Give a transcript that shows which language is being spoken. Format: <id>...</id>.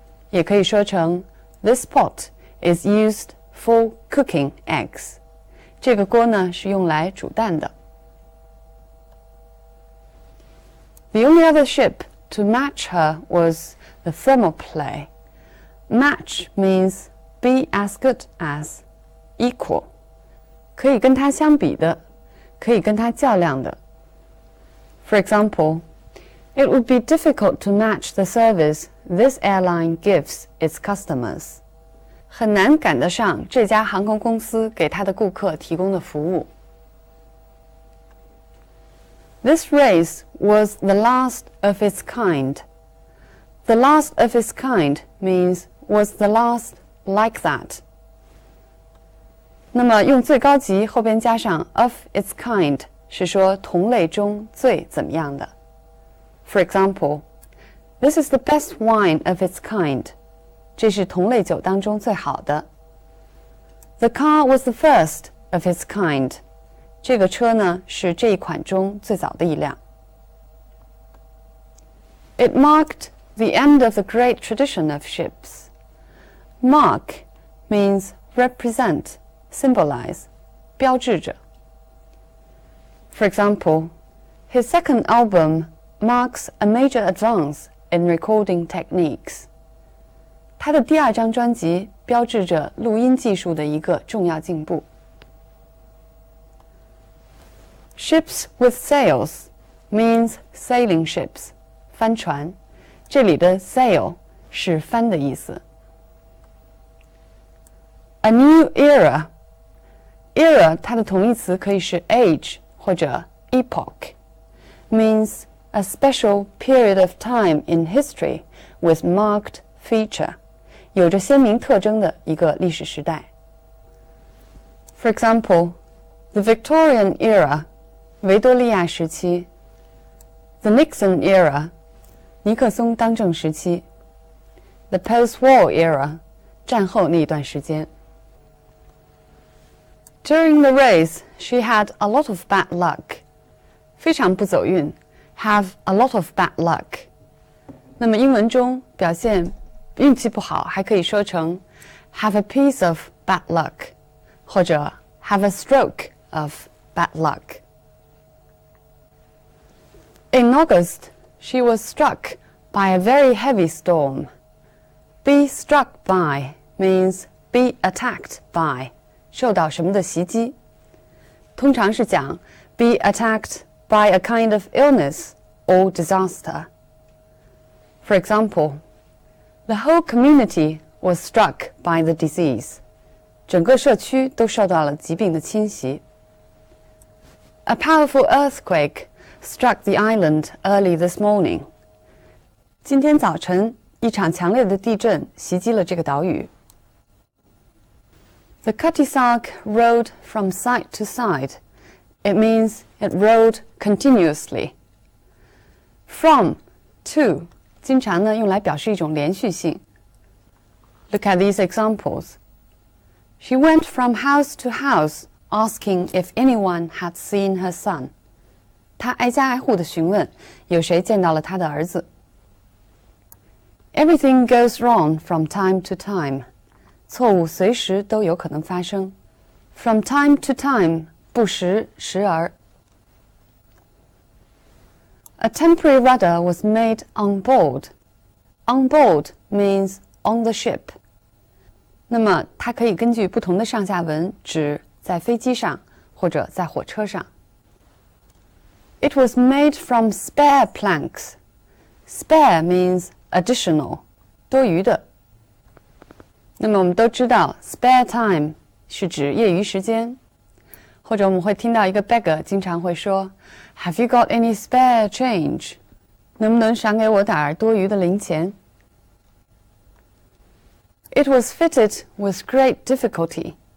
<zh>也可以说成</zh> <en>This pot is used for cooking eggs.</en> <zh>这个锅呢是用来煮蛋的。</zh> <en>The only other ship to match her was the thermopylae. Match means be as good as, equal.</en> <zh>可以跟它相比的，可以跟它较量的。</zh> <en>For example, it would be difficult to match the service this airline gives its customers.</en> <zh>很难赶得上这家航空公司给它的顾客提供的服务。</zh> <en>This race was the last of its kind. The last of its kind means was the last like that.</en> <zh>那么用最高级后边加上</zh> <en>of its kind</en> <zh>是说同类中最怎么样的。</zh> <en>For example, this is the best wine of its kind.</en> <zh>这是同类酒当中最好的。</zh> <en>The car was the first of its kind.</en> <zh>这个车呢是这一款中最早的一辆。</zh> <en>It marked the end of the great tradition of ships. Mark means represent, symbolize,</en> <zh>标志着。</zh> <en>For example, his second album marks a major advance in recording techniques.</en> <zh>他的第二张专辑标志着录音技术的一个重要进步。</zh> <en>Ships with sails means sailing ships,</en> <zh>帆船。这里的 sail 是帆的意思。</zh> <en>A new era. Era</en> <zh>它的同义词可以是</zh> <en>age 或者 epoch. Means a special period of time in history with marked feature.</en> <zh>有着鲜明特征的一个历史时代。</zh> <en>For example, the Victorian era,</en> <zh>维多利亚时期。</zh> <en>The Nixon era,</en> <zh>尼克松当政时期。</zh> <en>The post-war era,</en> <zh>战后那一段时间。</zh> <en>During the race, she had a lot of bad luck.</en> <zh>非常不走运</zh> <en>have a lot of bad luck.</en> <zh>那么英文中表现运气不好还可以说成</zh> <en>have a piece of bad luck</en> <zh>或者</zh> <en>have a stroke of bad luck. In August, she was struck by a very heavy storm. Be struck by means be attacked by,</en> <zh>受到什么的袭击。通常是讲</zh> <en>be attacked by a kind of illness or disaster. For example, the whole community was struck by the disease.</en> <zh>整个社区都受到了疾病的侵袭。</zh> <en>A powerful earthquake struck the island early this morning.</en> <zh>今天早晨，一场强烈的地震袭击了这个岛屿。</zh> <en>The Cutty Sark rode from side to side. It means it rode continuously.</en> <zh>From, to, 经常呢用来表示一种连续性。</zh> <en>Look at these examples. She went from house to house, asking if anyone had seen her son.</en> <zh>她挨家挨户地询问，有谁见到了她的儿子。</zh> <en>Everything goes wrong from time to time.</en> <zh>错误随时都有可能发生。</zh> <en>From time to time,</en> <zh>不时，时而。</zh> <en>A temporary rudder was made on board. On board means on the ship.</en> <zh>那么它可以根据不同的上下文指在飞机上或者在火车上。</zh> <en>It was made from spare planks. Spare means additional,</en> <zh>多余的。那么我们都知道 spare time 是指业余时间，或者我们会听到一个 beggar 经常会说</zh> <en>Have you got any spare change?</en> <zh>能不能赏给我点儿多余的零钱？</zh> <en>It was fitted with great difficulty.</en>